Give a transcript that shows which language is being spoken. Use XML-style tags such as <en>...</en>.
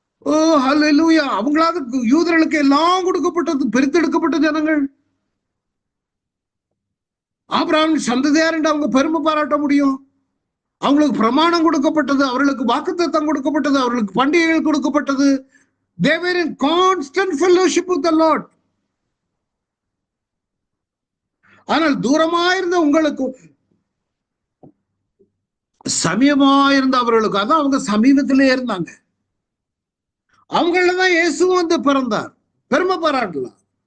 <ta>ஓ ஹல்லேலூயா. அவங்களாவது யூதர்களுக்கு எல்லாம் கொடுக்கப்பட்டது, பிரித்தெடுக்கப்பட்ட ஜனங்கள். ஆபிரகாம் சந்ததியார் என்று அவங்க பெருமை பாராட்ட முடியும். அவங்களுக்கு பிரமாணம் கொடுக்கப்பட்டது, அவர்களுக்கு வாக்குத்தத்தம் கொடுக்கப்பட்டது, அவர்களுக்கு பண்டிகைகள் கொடுக்கப்பட்டது.</ta> <en>They were in constant fellowship with the Lord.</en> <ta>ஆனால் தூரமாயிருந்த உங்களுக்கு, சமீபமாயிருந்த அவர்களுக்கு, அதான் அவங்க சமீபத்திலே இருந்தாங்க. அவங்களதான் இயேசு பிறந்தார். பெருமை பாராட்டலாம்.</ta>